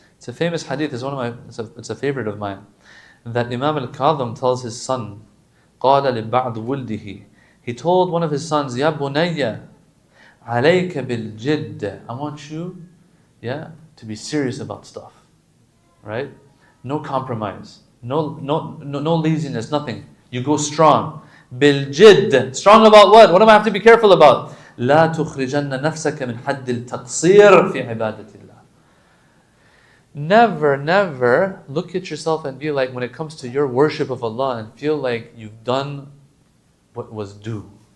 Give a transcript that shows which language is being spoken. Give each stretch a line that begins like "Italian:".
English: It's a famous hadith, it's a favorite of mine. That Imam al-Kadhim tells his son,
Arabic: قَالَ لِبَعْضُ وُلْدِهِ,
English: he told one of his sons,
Arabic: يَا بُنَيَّ عَلَيْكَ بِالْجِدِّ,
English: I want you to be serious about stuff. Right? No compromise. No laziness, nothing. You go strong.
Arabic: بالجد.
English: Strong about what? What do I have to be careful about?
Arabic: لا تخرجن نفسك من حد التقصير في عبادة الله.
English: Never look at yourself and be like, when it comes to your worship of Allah, and feel like you've done what was due.